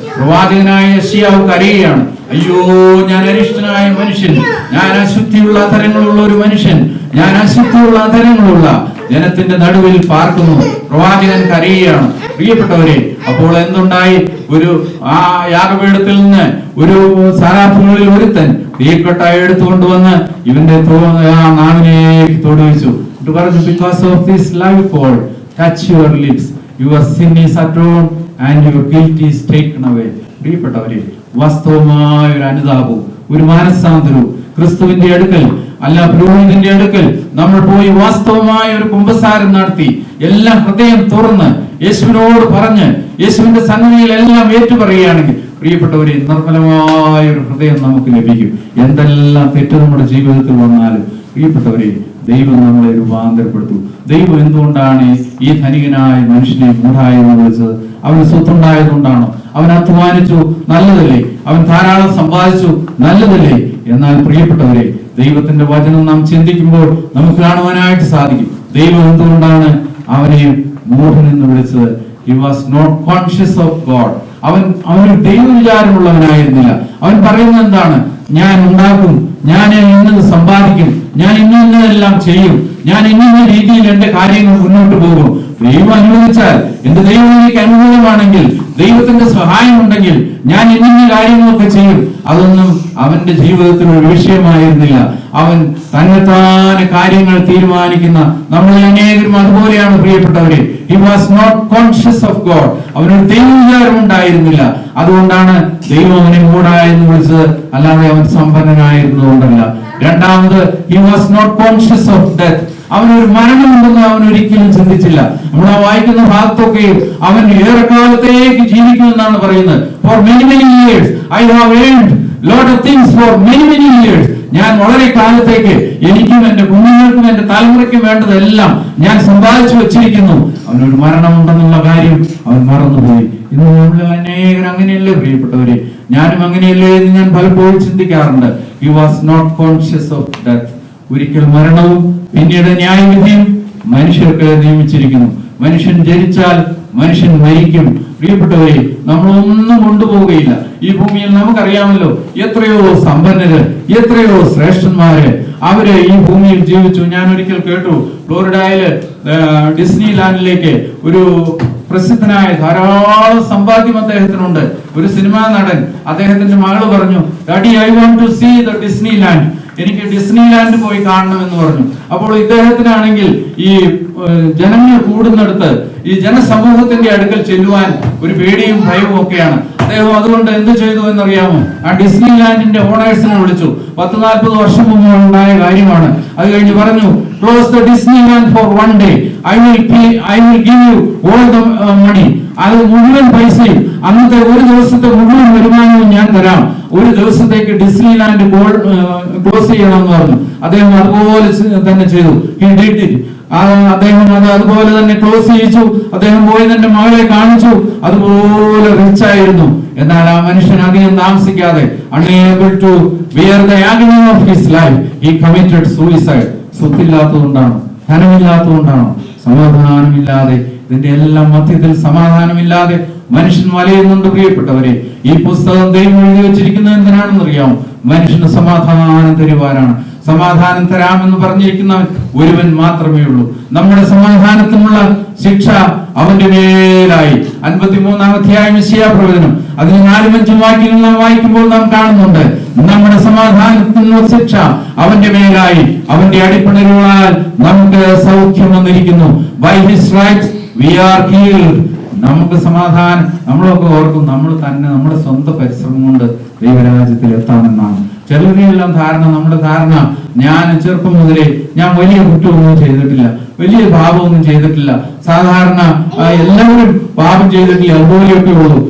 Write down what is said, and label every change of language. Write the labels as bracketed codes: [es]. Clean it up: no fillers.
[ml] പ്രവാചകനായ യെശയ്യാവ് കരയുകയാണ്, അയ്യോ ഞാൻ അരിഷ്ടനായ മനുഷ്യൻ, ഞാൻ അശുദ്ധിയുള്ള അധരങ്ങളുള്ള ഒരു മനുഷ്യൻ, ഞാൻ അശുദ്ധിയുള്ള അധരങ്ങളുള്ള ജനത്തിന്റെ നടുവിൽ പാർക്കുന്നു. പ്രവാചകൻ കരയുകയാണ്. പ്രിയപ്പെട്ടവരെ, അപ്പോൾ എന്തുണ്ടായി? ആ യാഗപീഠത്തിൽ നിന്ന് ഒരു സാരാഫുകളിൽ ഒരുത്തൻ തീക്കട്ട എടുത്തുകൊണ്ടുവന്ന് ഇവന്റെ നാവിലേക്ക് തൊടുവിച്ചു. പറഞ്ഞു, [en] because of this live fall, touch your lips, your sin is atoned and your guilt is taken away. [ml] പ്രിയപ്പെട്ടവരെ, വാസ്തവമായ ഒരു അനുതാപവും ഒരു മാനസാന്തരവും ക്രിസ്തുവിന്റെ അടുക്കൽ അല്ല പുരോഹിതന്റെ അടുക്കൽ നമ്മൾ പോയി വാസ്തവമായ ഒരു കുമ്പസാരം നടത്തി എല്ലാം ഹൃദയം തുറന്ന് യേശുവിനോട് പറഞ്ഞ് യേശുവിന്റെ സന്നിധിയിൽ എല്ലാം ഏറ്റുപറയുകയാണെങ്കിൽ പ്രിയപ്പെട്ടവരെ, നിർമ്മലമായ ഒരു ഹൃദയം നമുക്ക് ലഭിക്കും. എന്തെല്ലാം തെറ്റ് നമ്മുടെ ജീവിതത്തിൽ വന്നാലും പ്രിയപ്പെട്ടവരെ, ദൈവം നമ്മളെ രൂപാന്തരപ്പെടുത്തും. ദൈവം എന്തുകൊണ്ടാണ് ഈ ധനികനായ മനുഷ്യനെ മൂഢായെന്ന് വിളിച്ചത്? അവന് സ്വത്തുണ്ടായതുകൊണ്ടാണോ? അവൻ അധ്വാനിച്ചു, നല്ലതല്ലേ? അവൻ ധാരാളം സമ്പാദിച്ചു, നല്ലതല്ലേ? എന്നാൽ പ്രിയപ്പെട്ടവരെ, ദൈവത്തിന്റെ വചനം നാം ചിന്തിക്കുമ്പോൾ നമുക്ക് കാണുവാനായിട്ട് സാധിക്കും ദൈവം എന്തുകൊണ്ടാണ് അവനെ മൂഢനെന്ന് വിളിച്ചത്. [en] He was not conscious of God. [ml] അവന് ദൈവവിചാരമുള്ളവനായിരുന്നില്ല. അവൻ പറയുന്നത് എന്താണ്? ഞാൻ ഉണ്ടാക്കും, ഞാൻ ഇന്നത് സമ്പാദിക്കും, ഞാൻ ഇന്നതെല്ലാം ചെയ്യും, ഞാൻ ഇന്ന രീതിയിൽ എന്റെ കാര്യങ്ങൾ മുന്നോട്ട് പോകും. ദൈവം അനുവദിച്ചാൽ, എന്റെ ദൈവം എനിക്ക് അനുകൂലമാണെങ്കിൽ, ദൈവത്തിന്റെ സഹായം ഉണ്ടെങ്കിൽ ഞാൻ ഇന്ന കാര്യങ്ങളൊക്കെ ചെയ്യും. അതൊന്നും അവന്റെ ജീവിതത്തിൽ ഒരു വിഷയമായിരുന്നില്ല. അവൻ തന്നെത്താനെ കാര്യങ്ങൾ തീരുമാനിക്കുന്ന നമ്മളെ അനേകരും അതുപോലെയാണ് പ്രിയപ്പെട്ടവരെ. [en] He was not conscious of God. [ml] അവനൊരു ദൈവവിചാരം ഉണ്ടായിരുന്നില്ല. അതുകൊണ്ടാണ് ദൈവം അവനെ മൂഢായെന്ന് വിളിച്ചത്, അല്ലാതെ അവൻ സമ്പന്നനായിരുന്നതുകൊണ്ടല്ല. രണ്ടാമത്, [en] he was not conscious of death. [ml] അവനൊരു മരണമുണ്ടെന്ന് അവൻ ഒരിക്കലും ചിന്തിച്ചില്ല. നമ്മൾ ആ വായിക്കുന്ന ഭാഗത്തൊക്കെയും അവൻ ഏറെക്കാലത്തേക്ക് ജീവിക്കുമെന്നാണ് പറയുന്നത്. [en] For many years I have earned lot of things for many years. [ml] ഞാൻ വളരെ കാലത്തേക്ക് എനിക്കും എന്റെ കുഞ്ഞുങ്ങൾക്കും എന്റെ തലമുറയ്ക്കും വേണ്ടതെല്ലാം ഞാൻ സമ്പാദിച്ചു വെച്ചിരിക്കുന്നു. അവനൊരു മരണമുണ്ടെന്നുള്ള കാര്യം അവൻ മറന്നുപോയി. ഇന്ന് നമ്മൾ അനേകർ അങ്ങനെയല്ലേ പ്രിയപ്പെട്ടവരെ? ഞാനും അങ്ങനെയല്ലേ എന്ന് ഞാൻ പലപ്പോഴും ചിന്തിക്കാറുണ്ട്. [en] He was not conscious of death. [ml] ഒരിക്കൽ മരണവും പിന്നീട് ന്യായവിധിയും മനുഷ്യർക്ക് നിയമിച്ചിരിക്കുന്നു. മനുഷ്യൻ ജനിച്ചാൽ മനുഷ്യൻ മരിക്കും. പ്രിയപ്പെട്ടവരെ, നമ്മളൊന്നും കൊണ്ടുപോവുകയില്ല. ഈ ഭൂമിയിൽ നമുക്കറിയാമല്ലോ എത്രയോ സമ്പന്നര്, എത്രയോ ശ്രേഷ്ഠന്മാര് അവര് ഈ ഭൂമിയിൽ ജീവിച്ചു. ഞാൻ ഒരിക്കൽ കേട്ടു, ഫ്ലോറിഡയില് ഡിസ്നി ലാൻഡിലേക്ക് ഒരു പ്രസിദ്ധനായ ധാരാളം സമ്പാദ്യം അദ്ദേഹത്തിനുണ്ട്. ഒരു സിനിമാ നടൻ, അദ്ദേഹത്തിന്റെ മകള് പറഞ്ഞു, [en] daddy I want to see the Disneyland, [ml] എനിക്ക് ഡിസ്നി ലാൻഡ് പോയി കാണണം എന്ന് പറഞ്ഞു. അപ്പോൾ ഇദ്ദേഹത്തിനാണെങ്കിൽ ഈ ജനങ്ങൾ കൂടുന്നിടത്ത് ഈ ജനസമൂഹത്തിന്റെ അടുക്കൽ ചെല്ലുവാൻ ഒരു പേടിയും ഭയവും ഒക്കെയാണ്. അദ്ദേഹം അതുകൊണ്ട് എന്ത് ചെയ്തു എന്നറിയാമോ? ആ ഡിസ്നി ലാൻഡിന്റെ ഓണേഴ്സിനെ വിളിച്ചു. 40-40 വർഷം മുമ്പ് ഉണ്ടായ കാര്യമാണ്. അത് കഴിഞ്ഞ് പറഞ്ഞു, [en] Close the Disneyland for 1 day. I will give you all the money. [ml] അത് മുഴുവൻ പൈസയും അന്നത്തെ ഒരു ദിവസത്തെ മുഴുവൻ വരുമാനവും ഞാൻ തരാം. ഒരു ദിവസത്തേക്ക് ഡിസ്നി ലാൻഡ് ക്ലോസ് ചെയ്യണമെന്ന് പറഞ്ഞു. അദ്ദേഹം അതുപോലെ തന്നെ ചെയ്തു. [en] He did it. [ml] അദ്ദേഹം അത് അതുപോലെ തന്നെ ക്ലോസ് ചെയ്യിച്ചു. അദ്ദേഹം പോയി തന്റെ മകളെ കാണിച്ചു. അതുപോലെ റിച്ച് ആയിരുന്നു. എന്നാൽ ആ മനുഷ്യൻ അധികം താമസിക്കാതെ [en] unable to bear the agony of his life, he committed suicide. [ml] സ്വത്തില്ലാത്തതുകൊണ്ടാണോ? ധനമില്ലാത്തതുകൊണ്ടാണോ? സമാധാനമില്ലാതെ, ഇതിന്റെ എല്ലാം മധ്യത്തിൽ സമാധാനമില്ലാതെ മനുഷ്യൻ വലയുന്നുണ്ട്. പ്രിയപ്പെട്ടവരെ, ഈ പുസ്തകം ദൈവം എഴുതി വെച്ചിരിക്കുന്നത് എന്തിനാണെന്ന് അറിയാമോ? മനുഷ്യന് സമാധാനം തരുവാനാണ്. സമാധാനം തരാമെന്ന് പറഞ്ഞിരിക്കുന്നവൻ ഒരുവൻ മാത്രമേ ഉള്ളൂ. നമ്മുടെ സമാധാനത്തിനുള്ള ശിക്ഷ അവന്റെ മേലായി. 53-ാം അധ്യായം യെശയ്യാ പ്രവചനം അതിന് 4-5 വാക്യങ്ങൾ നാം വായിക്കുമ്പോൾ നാം കാണുന്നുണ്ട്, നമ്മുടെ സമാധാനത്തിനുള്ള ശിക്ഷ അവന്റെ മേലായി, അവന്റെ അടിപ്പിണരുകളാൽ നമുക്ക് സൗഖ്യം വന്നിരിക്കുന്നു. [en] By his stripes we are healed. [ml] നമുക്ക് സമാധാനം. നമ്മളൊക്കെ ഓർക്കും നമ്മൾ തന്നെ നമ്മുടെ സ്വന്തം പരിശ്രമം കൊണ്ട് ദൈവരാജ്യത്തിൽ എത്താമെന്നാണ്. ചിലരെല്ലാം ധാരണ, നമ്മുടെ ധാരണ, ഞാൻ ചെറുപ്പം മുതലേ ഞാൻ വലിയ കുറ്റമൊന്നും ചെയ്തിട്ടില്ല, വലിയ പാപമൊന്നും ചെയ്തിട്ടില്ല, സാധാരണ എല്ലാവരും പാപം ചെയ്തിട്ടില്ല, അതുപോലെയൊക്കെ ഉള്ളൂ.